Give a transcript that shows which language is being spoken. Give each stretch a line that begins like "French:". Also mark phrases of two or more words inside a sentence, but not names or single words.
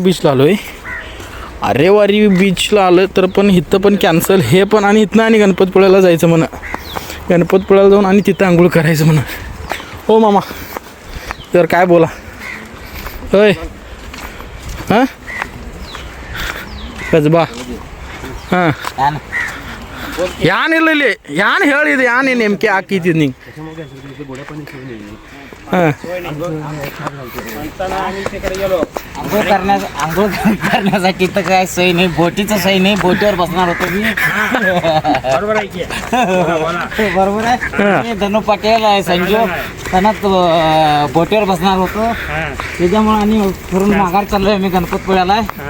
Marathi: बीचला आलो आहे आरेवारी बीचला आलं तर पण इथं पण कॅन्सल हे पण आणि इथनं आणि गणपतपुळ्याला जायचं म्हणा गणपतपुळ्याला जाऊन आणि तिथं आंघोळ करायचं म्हणा हो मामा तर काय बोला होय हां कसबा
Kannada: ಹಾಂ ಯಾನ್ ಇಲ್ಲ ಯಾನ್ ಹೇಳಿದೆ ಯಾನೇ ನೆಮ್ಕೆ ಹಾಕಿದ್ದೀನಿ
Marathi: हां आंघोळ करण्यासाठी तर काय सोय नाही बोटीचं सोय नाही बोटीवर बसणार होतो मी बरोबर आहे धनु पटेल आहे संजू त्यांना बोटीवर बसणार होतो त्याच्यामुळे आणि फिरून माघार चाललोय मी गणपतपुळ्याला